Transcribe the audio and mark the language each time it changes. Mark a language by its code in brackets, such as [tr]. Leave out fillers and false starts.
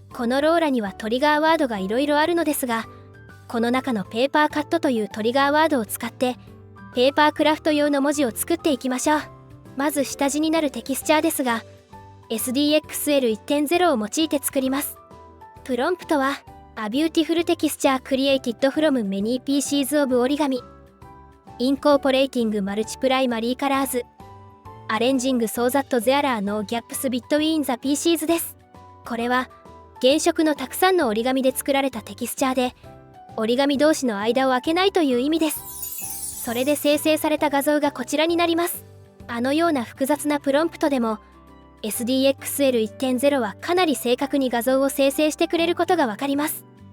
[ja] このローラにはトリガーワードがいろいろあるのですが、この中のペーパーカットというトリガーワードを使ってペーパークラフト用の文字を作っていきましょう。まず下地になるテキスチャーですが、 SDXL1.0 を用いて作ります。プロンプトは [en] A beautiful texture created from many pieces of origami incorporating multi-primary colors arranging so that there are no gaps between the pieces [ja] です。これは原色のたくさんの折り紙で作られたテキスチャーで、折り紙同士の間を空けないという意味です。それで生成された画像がこちらになります。あのような複雑なプロンプトでも SDXL1.0 はかなり正確に画像を生成してくれることがわかります。